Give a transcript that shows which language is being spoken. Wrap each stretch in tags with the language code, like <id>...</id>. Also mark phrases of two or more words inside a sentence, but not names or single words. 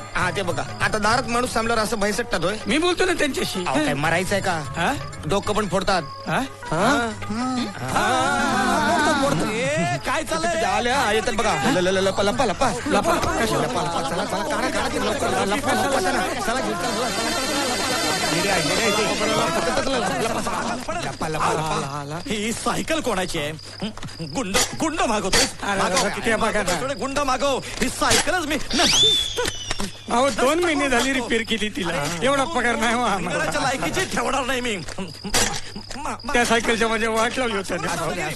<mr>हा ते बघा आता दारात माणूस थांबल्यावर असं भैसटतात होय मी बोलतो ना त्यांच्याशी. अहो, काय मरायचंय का हा? डोकं पण फोडतात हा? काय चाललंय? आल्या येतात बघा लपा लपा लपा लपा चला चला काढा काढा ते लवकर लपा लपा चला चला घेऊन चला लपा लपा लपा ही सायकल कोणाची आहे? गुंड गुंड मागवतो. ते बघा ना. गुंड मागव. ही सायकलच मी अहो 2 महिने झाली रिपेअर केली तिला. एवढा पगार नाही हो आम्हाला. घराच्या लायकीची ठेवणार नाही मी. त्या सायकलच्या माझ्या वाट लावली होती.</mr>